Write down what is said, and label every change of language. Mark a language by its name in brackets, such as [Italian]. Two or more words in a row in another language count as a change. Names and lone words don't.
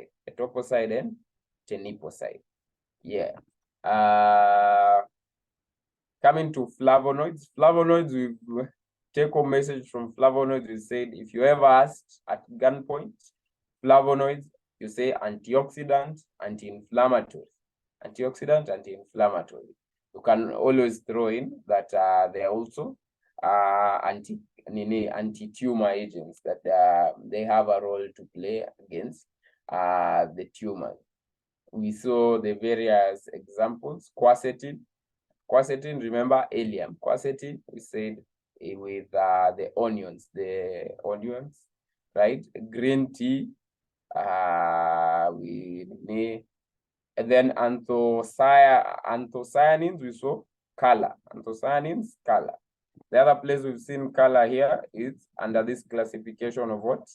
[English] Etoposide and teniposide. Yeah. Coming to flavonoids. Flavonoids, we've take home message from flavonoids. We said if you ever asked at gunpoint, flavonoids, you say antioxidant, anti-inflammatory. Antioxidant, anti-inflammatory. You can always throw in that they are also anti-tumor agents, that they have a role to play against the tumor. We saw the various examples. Quercetin. Quercetin, remember allium. Quercetin, we said with the onions, right? Green tea, and then anthocyanins, we saw color. Anthocyanins, color. The other place we've seen color here is under this classification of what?